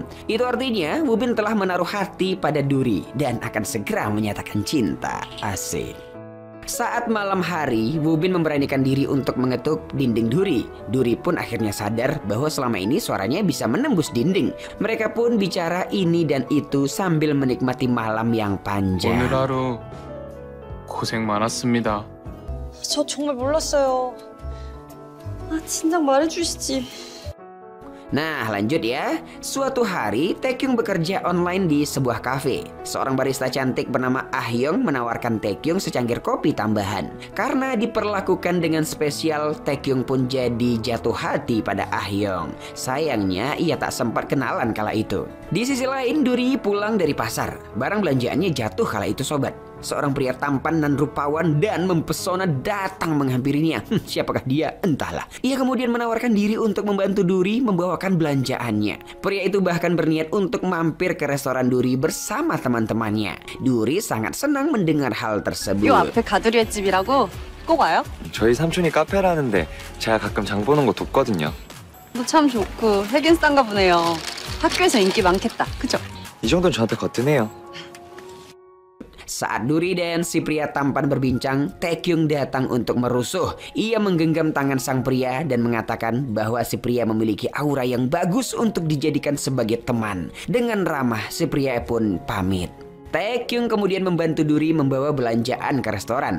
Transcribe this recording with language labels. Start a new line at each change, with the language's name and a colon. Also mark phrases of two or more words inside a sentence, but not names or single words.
Indonesian: Itu artinya Wubin telah menaruh hati pada Duri dan akan segera menyatakan cinta. Asik. Saat malam hari, Wubin memberanikan diri untuk mengetuk dinding Duri. Duri pun akhirnya sadar bahwa selama ini suaranya bisa menembus dinding. Mereka pun bicara ini dan itu sambil menikmati malam yang panjang.
Korean: 오늘 하루 고생 많았습니다. 저 정말 몰랐어요. 아, 진작 말해주시지.
Indonesian: Nah lanjut ya. Suatu hari Taekyung bekerja online di sebuah kafe. Seorang barista cantik bernama Ah Hyung menawarkan Taekyung secangkir kopi tambahan. Karena diperlakukan dengan spesial, Taekyung pun jadi jatuh hati pada Ah Hyung. Sayangnya ia tak sempat kenalan kala itu. Di sisi lain, Duri pulang dari pasar. Barang belanjaannya jatuh kala itu sobat. Seorang pria tampan dan rupawan dan mempesona datang menghampirinya. Siapakah dia? Entahlah. Ia kemudian menawarkan diri untuk membantu Duri membawakan belanjaannya. Pria itu bahkan berniat untuk mampir ke restoran Duri bersama teman-temannya. Duri sangat senang mendengar hal tersebut.
Korean: 요 앞에 가두리의 집이라고 꼭 와요? 저희 삼촌이 카페를 하는데 제가 가끔 장 보는 거 돕거든요. 뭐 참 좋고 하긴 싼가 보네요. 학교에서 인기 많겠다. 그죠? 이 정도는 저한테 거뜬해요.
Indonesian: Saat Duri dan si pria tampan berbincang, Taekyung datang untuk merusuh. Ia menggenggam tangan sang pria dan mengatakan bahwa si pria memiliki aura yang bagus untuk dijadikan sebagai teman. Dengan ramah, si pria pun pamit. Taekyung kemudian membantu Duri membawa belanjaan ke restoran.